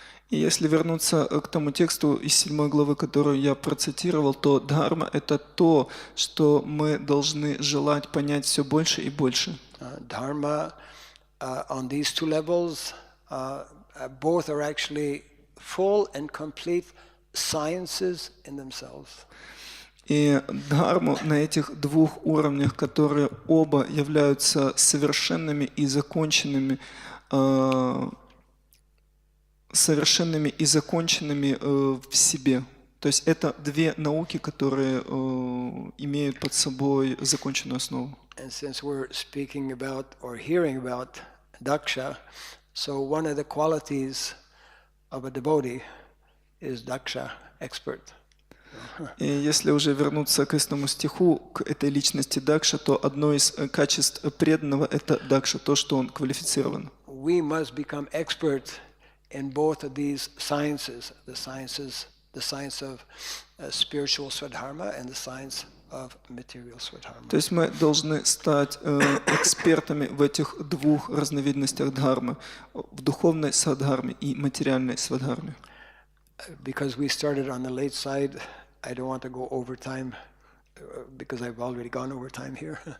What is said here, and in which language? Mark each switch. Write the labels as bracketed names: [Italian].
[Russian] И если вернуться к тому тексту из 7 главы, которую я процитировал, то дхарма — это то, что мы должны желать понять все больше и больше. [English] Dharma on these two levels, both are actually full and complete sciences in themselves. [Russian] И дхарму на этих двух уровнях, которые оба являются совершенными и законченными в себе. То есть это две науки, которые имеют под собой законченную основу. [English] And since we're speaking about or hearing about Daksha, so one of the qualities of a devotee is Daksha, expert. [Russian] И если уже вернуться к этому стиху, к этой личности Дакша, то одно из качеств преданного — это Дакша, то, что он квалифицирован. [English] We must become expert in both of these sciences, the science of spiritual swadharma and the science of material swadharma. [Russian] То есть мы должны стать экспертами в этих двух разновидностях дхармы, в духовной свадхарме и материальной свадхарме. [English] Because we started on the late side, I don't want to go over time because I've already gone over time here.